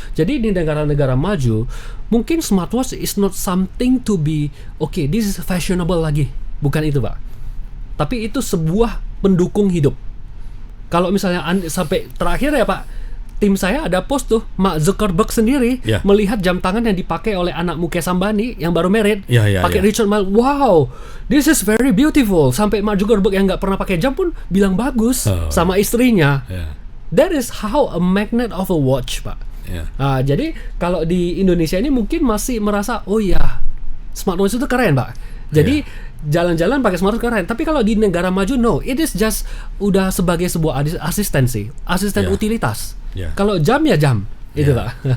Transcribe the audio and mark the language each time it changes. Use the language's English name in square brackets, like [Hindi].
[Indonesian] Jadi di negara-negara maju, mungkin [English] smartwatch is not something to be okay, this is fashionable [Indonesian] lagi. Bukan itu Pak. Tapi itu sebuah pendukung hidup. Kalau misalnya sampai terakhir ya Pak, tim saya ada post tuh, Mark Zuckerberg sendiri melihat jam tangan yang dipakai oleh anak Mukesh Ambani yang baru married, pakai Richard Mille. [English] Wow, this is very beautiful. [Indonesian] Sampai Mark Zuckerberg yang nggak pernah pakai jam pun bilang bagus sama istrinya. [English] That is how a magnet of a watch Pak. [Indonesian] Jadi kalau di Indonesia ini mungkin masih merasa oh ya smartwatch itu keren Pak. Jadi jalan-jalan pakai smartwatch keren. Tapi kalau di negara maju [English] no, it is just [Indonesian] udah sebagai sebuah asisten utilitas. Kalau jam ya jam itu Pak.